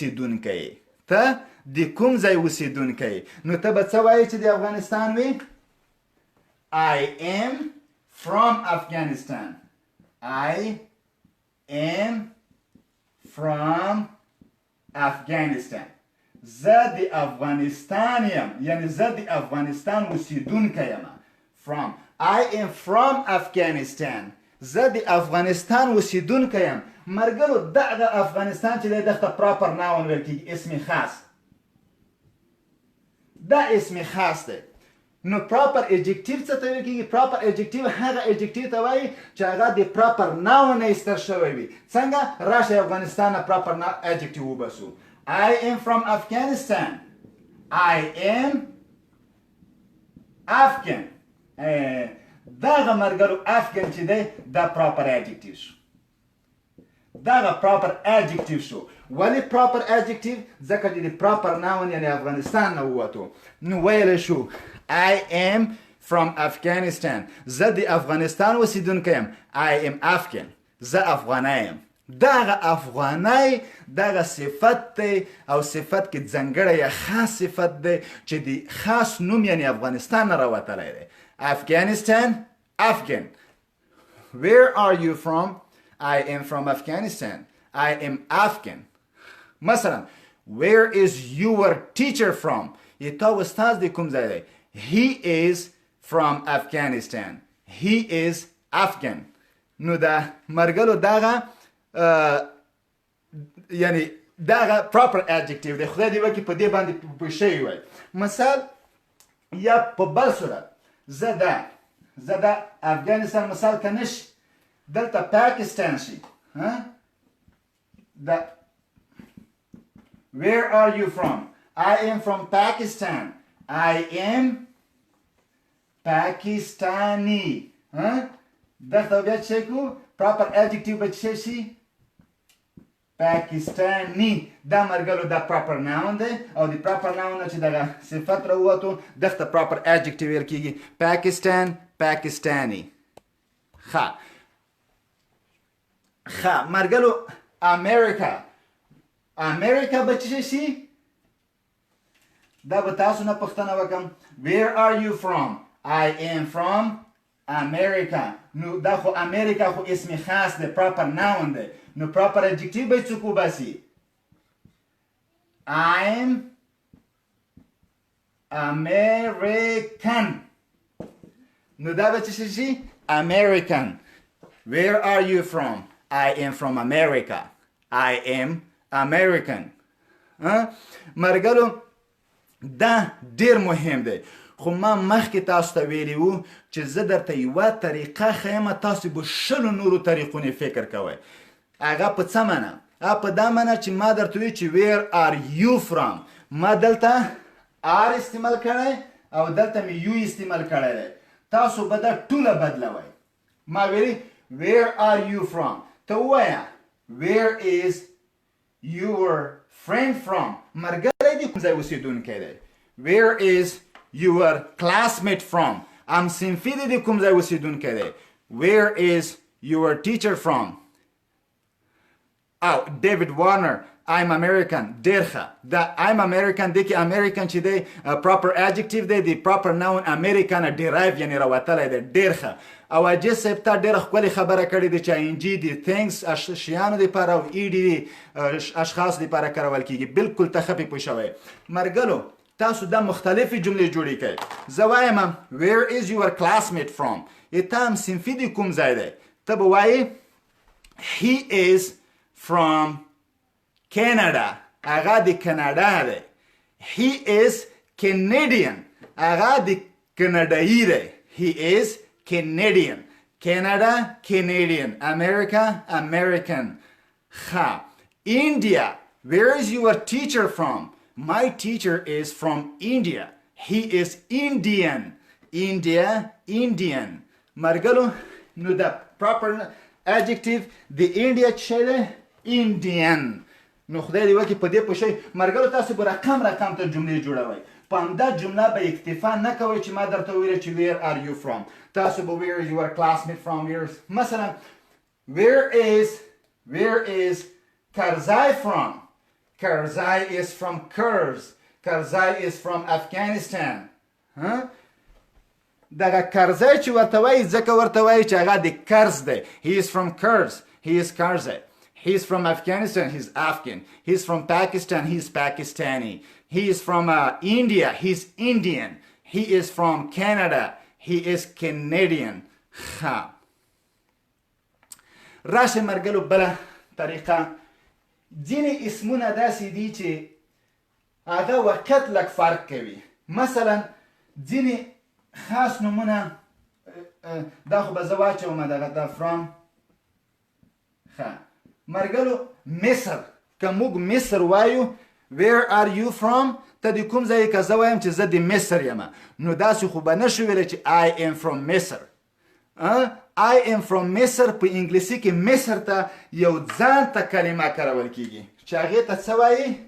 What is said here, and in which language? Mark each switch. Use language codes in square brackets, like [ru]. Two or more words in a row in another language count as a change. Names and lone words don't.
[ps] اوسیدونکی نو ته به څه وایې چې د افغانستان وي [en] I am from Afghanistan [ps] زه د افغانستان یم یعنی زه د افغانستان اوسیدونکی یم [en] from I am from Afghanistan [ps] زه د افغانستان اوسیدونکی یم. مرګلو دغه افغانستان چې دی دغه [en] proper noun [ps] ویل کېږي اسم خاص دی. نو [en] proper adjective [ps] څه ته ویل کېږي؟ [en] proper adjective [ps] هغه adjective ته وایي چې هغه د [en] proper noun [ps] نه ایستل شوی وي. څنګه راشئ افغانستان نه [en] proper adjective [ps] وباسو. [en] I am from Afghanistan I am Afghan [ps] دغه مرګلو افغان چې دی دا [en] proper adjective شو. [ps] ولی [en] proper adjective [ps] ځکه چې د [en] proper noun [ps] یعنی افغانستان نه ووتو. نو ویلی شو [en] I am from Afghanistan [ps] زه د افغانستان اوسیدونکی یم [en] I am Afghan [ps] زه افغانی یم. دغه افغانی دغه صفت دی او صفت کې ځانګړی یا خاص صفت دی چې د خاص نوم یعنی افغانستان نه راوتلی دی. [en] Afghanistan Afghan Where are you from? I am from Afghanistan I am Afghan. مثلا Where is your teacher from? [ps] تا استاد د کوم ځای دی [en] He is from Afghanistan He is Afghan. [ps] نو دا مرګلو دغه یعنی دغه [en] proper adjective [ps] دی. خدای دې وکړي په دې باندې پوه شوي وای. مثال یا په بل صورت زه دا افغانستان مثال که نشي دلته پاکستان شي دا [en] Where are you from? I am from Pakistan I am Pakistani [ps] دلته بیا چې کو [en] proper adjective [ps] به څه شي [en] Pakistani. [ps] دا مرګلو دا [en] proper noun [ps] دی او د [en] proper noun [ps] نه چې دغه صفت راووتو دغه [en] proper adjective [ps] ویل کېږي Pakistan Pakistani. ښه مرګلو امریکا به څه شي دا به تاسو نه پوښتنه وکم [en] where are you from I am from America [ps] نو دا خو امریکا خو اسم خاص دی [en] proper noun [ps] دی نو [en] proper adjective [ps] به څوک وباسي [en] I'm American [ps] نو دا به څه شي American [en] where are you from I am from America I am American [ps] مرګلو دا ډیر مهم دی خو ما مخکې تاسو ته ویلي وو چې زه درته یوه طریقه ښیم تاسو به شلو نورو طریقونې فکر کوئ هغه په څه معنه هغه په دا معنه چې ما درته وی چې [en] where are you from [ps] ما دلته are استعمال کړی او دلته مې you استعمال کړی دی تاسو به دا ټوله بدلوئ ما ویلي where are you from ته ووایه [en] where is your friend from [ps] مرګری دی کوم ځای اوسېدونکی دی [en] where is your classmate from [ps] همصنفي دی کوم ځای اوسېدونکی دی [en] where is your teacher from [ps] او David Warner [en] I'm American [ps] ډېر ښه دا [en] I'm American [ps] دی کې American چې دی [en] proper adjective [ps] دی د [en] proper noun American derive [ps] یعنی راوتلی دی ډېر ښه او اجي صاحب ته ډېره ښکلې خبره کړې ده چې انجي د things شیانو دپاره او ایډي د اشخاص دپاره کارول کېږي بلکل ته ښه پې پوه شوی مرګلو تاسو دا مختلفې جملې جوړې کړئ زه وایم [en] where is your classmate from [ps] ته هم صنفي د کوم ځای دی ته به وایې [en] he is from Canada [ps] هغه د کاناډا دی [en] he is Canadian [ps] هغه د کاناډایي دی [en] he is Canadian Canada Canadian America American ha India where is your teacher from my teacher is from India he is Indian India Indian [ps] مرګلو نو دا [en] proper adjective the India [ps] چله Indian نو خدای دی وکي په دې پوه شئ مرګلو تاسو به رقم ته جملې جوړوئ په همدا جمله به اکتفا نه کوئ چې ما درته وویل چې [en] where are you from [ps] تاسو به [en] where is your classmate from [ps] مثلا [en] where is Karzai from Karzai is from Kurz Karzai is from Afghanistan [ps] دغه کرزی چې ورته وایي ځکه ورته وایي چې هغه د کرز دی [en] he is from Kurz he is Karzai he's from Afghanistan he's Afghan he's from Pakistan he's Pakistani he is from India he's Indian he is from Canada he is Canadian ها [ps] راشه مرګلو بله طریقه ځینې اسمونه داسې دي چې هغه وقت لږ فرق کوي مثلا ځینې خاص نومونه دا خو به زه واچوم دغه دا from ښه مرګلو مصر که موږ مصر وایو [en] where are you from [ps] ته د کوم ځای که زه وایم چې زه د مصر یم نو داسې خو به نه شو ویلی چې [en] I am from مصر I am from مصر [ps] په انګلیسي کې مصر ته یو ځان ته کلمه کارول کیږي چې هغې ته څه وایي